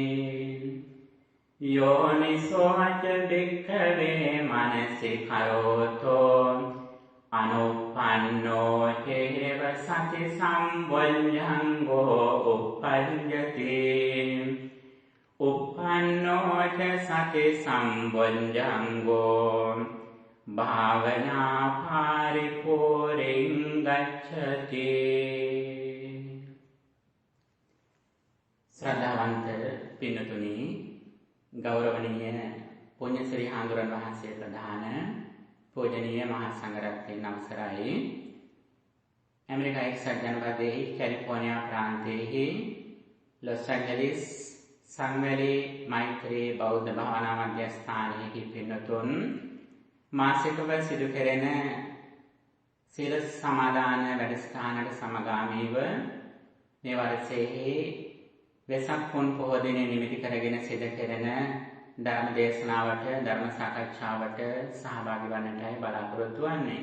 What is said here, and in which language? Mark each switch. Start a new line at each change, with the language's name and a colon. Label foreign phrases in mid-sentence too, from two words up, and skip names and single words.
Pali: යෝනිසෝ ච භික්ඛවේ මනසිකරෝතෝ අනුප්පන්නෝ චේව සති සම්බොඤ්ඤංගෝ uppajjati uppannෝ ච සති සම්බොඤ්ඤංගෝ භාවනා පරිපූර්ණං ගච්ඡති
Sinhala: ශ්‍රද්ධාවන්ත පින්තුනි ගෞරවනීය පුණ්‍යශ්‍රී හාමුදුරන් වහන්සේ ප්‍රධාන පූජනීය මහා සංඝරත්නයන් අවසරයි ඇමරිකා එක්සත් ජනපදයේ කැලිෆෝනියා ප්‍රාන්තයේ ලොස් ඇන්ජලිස් සංවැලි මෛත්‍රී බෞද්ධ භාවනා මධ්‍යස්ථානයේ පින්තුන් මාසිකව සිදු කෙරෙන සීල සමාදාන වැඩසටහනට සමගාමීව මේ වර්ෂයේ වෙසක් පුන් පොහොය දිනය නිමිති කරගෙන සිදු කෙරෙන ධර්ම දේශනාවට ධර්ම සාකච්ඡාවට සහභාගී වන්නටයි බලාපොරොත්තු වෙන්නේ.